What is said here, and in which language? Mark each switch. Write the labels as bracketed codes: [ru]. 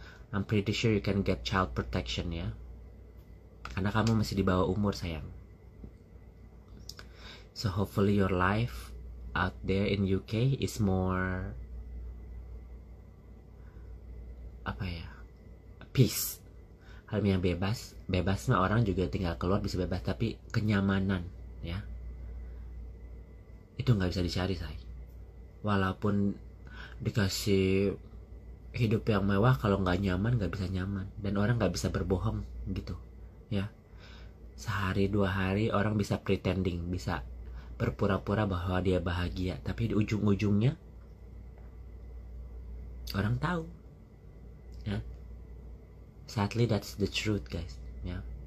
[en] I'm pretty sure you can get child protection [id] ya, karena kamu masih di bawah umur sayang. [en] So hopefully your life out there in UK is more peace. [id] Hal yang bebas mah orang juga tinggal keluar bisa bebas, tapi kenyamanan ya itu nggak bisa dicari say. Walaupun dikasih hidup yang mewah, kalau nggak nyaman nggak bisa nyaman, dan orang nggak bisa berbohong gitu ya. Sehari 2 hari orang bisa pretending, bisa berpura-pura bahwa dia bahagia, tapi di ujung-ujungnya orang tahu ya. [en] Sadly that's the truth guys ya.